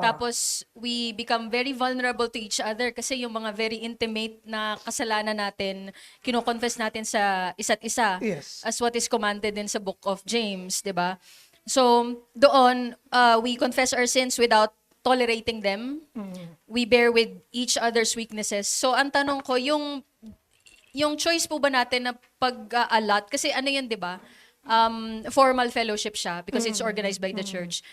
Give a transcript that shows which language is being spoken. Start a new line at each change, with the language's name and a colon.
Filipino: Tapos
English: we become very vulnerable to each other
Filipino: kasi yung mga very intimate na kasalanan natin, kino-confess natin sa isa't isa.
English: Yes. As what is commanded in
Filipino: sa book of James, 'di ba?
English: So doon we confess our sins without tolerating them. We bear with each other's weaknesses.
Filipino: So ang tanong ko, yung choice po ba natin na pag-allot, kasi ano yun, 'di ba?
English: Formal fellowship
Filipino: siya
English: because it's organized by the church.